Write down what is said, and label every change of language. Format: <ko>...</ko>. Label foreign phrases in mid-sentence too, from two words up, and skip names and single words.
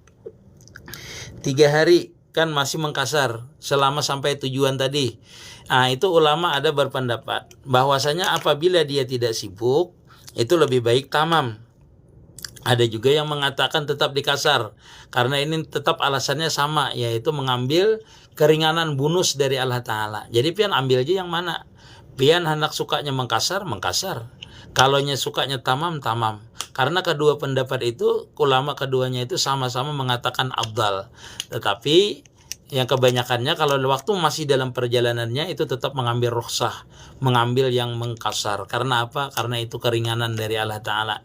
<id>3 hari kan masih mengkasar selama sampai tujuan tadi. Nah, itu ulama ada berpendapat bahwasanya apabila dia tidak sibuk, itu lebih baik tamam. Ada juga yang mengatakan tetap dikasar, karena ini tetap alasannya sama, yaitu mengambil keringanan bonus dari Allah Ta'ala. Jadi pian ambil aja yang mana. Pian hendak sukanya mengkasar. Kalaunya sukanya tamam. Karena kedua pendapat itu, ulama keduanya itu sama-sama mengatakan afdal. Tetapi yang kebanyakannya kalau waktu masih dalam perjalanannya itu tetap mengambil rukhsah, mengambil yang mengkasar. Karena apa? Karena itu keringanan dari Allah Ta'ala.</id>